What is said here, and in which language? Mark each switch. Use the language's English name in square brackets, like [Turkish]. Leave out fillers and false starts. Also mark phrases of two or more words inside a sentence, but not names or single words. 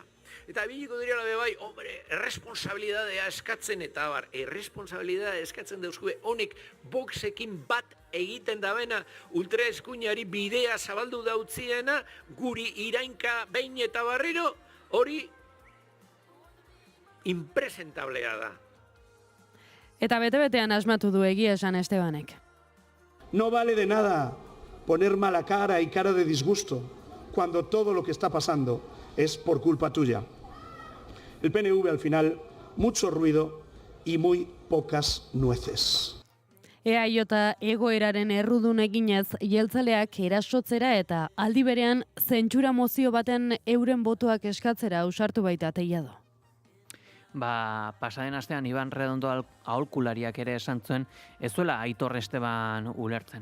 [Basque] Eta biliko direla bai, hombre, erresponsabilidadea eskatzen eta erresponsabilidadea eskatzen dauzkue honek Voxekin bat egiten dabena ultraeskuinari bidea zabaldu dautziena guri irainka behin eta barriro hori impresentablea da. Eta bete-betean asmatu du egia esan Estebanek. [Spanish] No vale de nada poner mala cara y cara de disgusto cuando todo lo que está pasando es por culpa tuya. El PNV al final, mucho ruido y muy pocas nueces. [Basque] EAJ egoeraren errudun eginez jeltzaleak erasotzera eta aldi berean zentsura mozio baten euren botoak eskatzera ausartu baita Tellado. Pasaden astean Iban Redondo aholkulariak ere esan zuen ez zuela Aitor Esteban ulertzen.